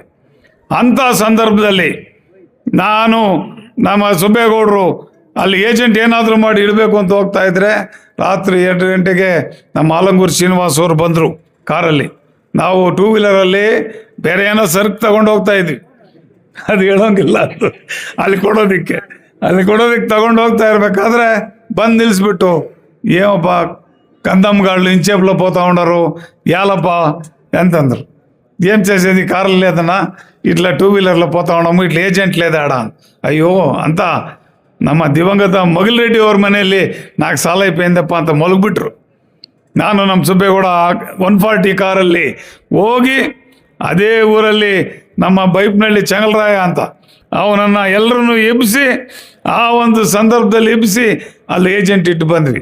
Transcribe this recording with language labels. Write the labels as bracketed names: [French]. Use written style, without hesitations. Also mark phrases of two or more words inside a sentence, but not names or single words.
[Kannada] ಅಂಥ ಸಂದರ್ಭದಲ್ಲಿ ನಾನು, ನಮ್ಮ ಸುಬ್ಬೇಗೌಡರು ಅಲ್ಲಿ ಏಜೆಂಟ್ ಏನಾದರೂ ಮಾಡಿ ಇಡಬೇಕು ಅಂತ ಹೋಗ್ತಾ ಇದ್ರೆ, ರಾತ್ರಿ 2 ಗಂಟೆಗೆ ನಮ್ಮ ಆಲಂಗೂರು ಶ್ರೀನಿವಾಸ್ ಅವರು ಬಂದರು ಕಾರಲ್ಲಿ. ನಾವು 2 ವೀಲರಲ್ಲಿ ಬೇರೆ ಏನೋ ಸರಕು ತಗೊಂಡು ಹೋಗ್ತಾ ಇದ್ವಿ, ಅದು ಹೇಳೋಂಗಿಲ್ಲ. ಅಲ್ಲಿ ಕೊಡೋದಕ್ಕೆ ತಗೊಂಡು ಹೋಗ್ತಾ ಇರಬೇಕಾದ್ರೆ ಬಂದು ನಿಲ್ಲಿಸ್ಬಿಟ್ಟು, [Telugu] ఏమప్పా కందమ్మగాళ్ళు ఇంచేపులో పోతా ఉండరు యాలప్ప ఎంతందరు ఏం చేసేది కారులు లేదన్నా ఇట్లా 2 వీలర్లో పోతా ఉన్నాము ఇట్లా ఏజెంట్ లేదా ఆడ అయ్యో అంతా [Kannada] ನಮ್ಮ ದಿವಂಗತ ಮಗಲ್ರೆಡ್ಡಿ ಅವ್ರ ಮನೆಯಲ್ಲಿ ನಾಲ್ಕು ಸಾಲ [Telugu] అయిపోయింದಪ್ಪ [Kannada] ಅಂತ ಮಲಗಿಬಿಟ್ರು. ನಾನು ನಮ್ಮ ಸುಬ್ಬೇಗೌಡ 140 ಕಾರಲ್ಲಿ ಹೋಗಿ ಅದೇ ಊರಲ್ಲಿ ನಮ್ಮ ಬೈಪ್ನಳ್ಳಿ ಚಂಗಲರಾಯ ಅಂತ ಅವನನ್ನು ಎಲ್ಲರನ್ನು ಎಬ್ಬಿಸಿ ಆ ಒಂದು ಸಂದರ್ಭದಲ್ಲಿ ಎಬ್ಬಿಸಿ ಅಲ್ಲಿ ಏಜೆಂಟ್ ಇಟ್ಟು ಬಂದ್ವಿ.